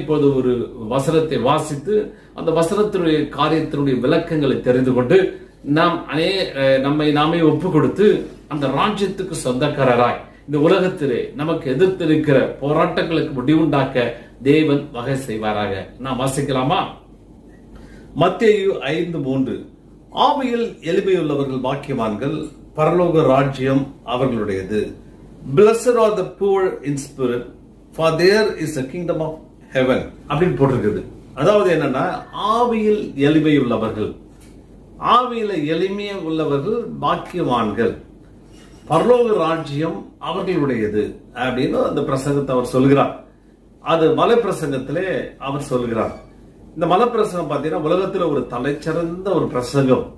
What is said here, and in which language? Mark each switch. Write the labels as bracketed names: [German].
[Tamil] இப்போது ஒரு வசனத்தை வாசித்து அந்த வசனத்தினுடைய காரியத்தினுடைய விளக்கங்களை தெரிந்து கொண்டு நாம் நம்மை நாமே ஒப்பு கொடுத்து அந்த ராஜ்யத்துக்கு சொந்தக்காரராய் இந்த உலகத்திலே நமக்கு எதிர்த்திருக்கிற போராட்டங்களுக்கு முடிவுண்டாக்க தேவன் வகை செய்வாராக. நாம் வாசிக்கலாமா? மத்தேயு 5:3, ஆவியில் எளிமையுள்ளவர்கள் பாக்கியவான்கள், பரலோக ராஜ்யம் அவர்களுடையது. [English] Blessed are the poor in spirit, for there is the kingdom of heaven [Tamil] அப்படின்னு போட்டிருக்குது. அதாவது என்னன்னா, ஆவியில் எளிமையுள்ளவர்கள், ஆவியில எளிமைய உள்ளவர்கள் பாக்கியவான்கள், பரலோக ராஜ்யம் அவர்களுடையது அப்படின்னு அந்த பிரசங்கத்தை அவர் சொல்கிறார். அது மலை பிரசங்கத்திலே அவர் சொல்கிறார். இந்த மலை பிரசங்கம் பார்த்தீங்கன்னா உலகத்துல ஒரு தலைச்சிறந்த ஒரு பிரசங்கம்.